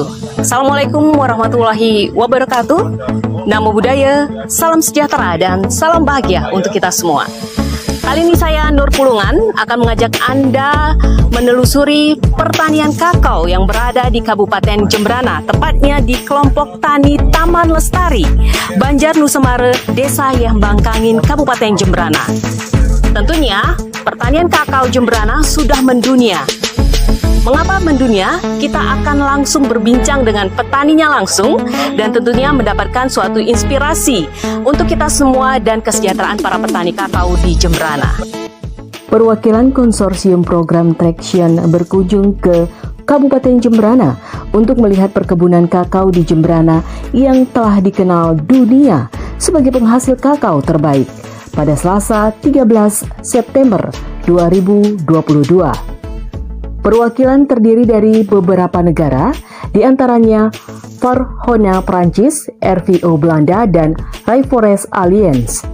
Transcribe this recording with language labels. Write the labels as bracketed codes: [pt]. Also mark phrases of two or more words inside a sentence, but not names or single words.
[ar] السلام عليكم ورحمة الله وبركاته. [pi] Namo Buddhaya, [id] salam sejahtera dan salam bahagia untuk kita semua. Kali ini saya Nur Pulungan akan mengajak Anda menelusuri pertanian kakao yang berada di Kabupaten Jembrana, tepatnya di kelompok tani Taman Lestari, Banjar Nusa Mare, Desa Yembangkangin, Kabupaten Jembrana. Tentunya pertanian kakao Jembrana sudah mendunia. Mengapa mendunia? Kita akan langsung berbincang dengan petaninya langsung dan tentunya mendapatkan suatu inspirasi untuk kita semua dan kesejahteraan para petani kakao di Jembrana. Perwakilan konsorsium program Traction berkunjung ke Kabupaten Jembrana untuk melihat perkebunan kakao di Jembrana yang telah dikenal dunia sebagai penghasil kakao terbaik pada Selasa 13 September 2022. Perwakilan terdiri dari beberapa negara, diantaranya Farhona Prancis, RVO Belanda, dan Rainforest Alliance.